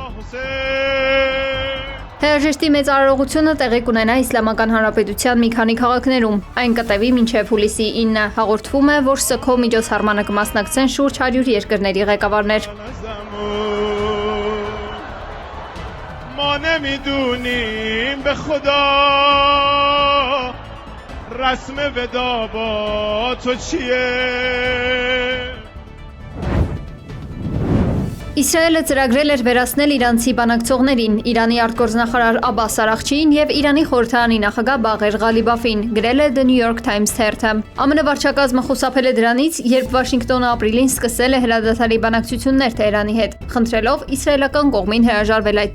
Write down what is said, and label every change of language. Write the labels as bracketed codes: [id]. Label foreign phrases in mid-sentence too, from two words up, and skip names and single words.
[hy] Հրաժեշտի մեծ արարողությունը տեղի կունենա Իսլամական Հանրապետության մի քանի քաղաքներում։ Այն կտևի մինչև հուլիսի 9։ Հաղորդվում է, որ ՍՔՕ միջոցառմանը կմասնակցեն շուրջ 100 երկրների ղեկավարներ։ [fa] ما نمیدونیم به خدا رسم ودا با تو چیه [hy] Իսրայելը ծրագրել էր վերացնել իրանցի բանակցողներին, Իրանի արտգործնախարար Աբբաս Արաղչիին եւ Իրանի խորհրդարանի նախագահ Բաղեր Ղալիբաֆին, գրել է The New York Times թերթը։ ԱՄՆ վարչակազմը խուսափել է դրանից, երբ Վաշինգտոնը ապրիլին սկսել է հրադադարի բանակցություններ Թեհրանի հետ, խնդրելով իսրայելական կողմին հրաժարվել այդ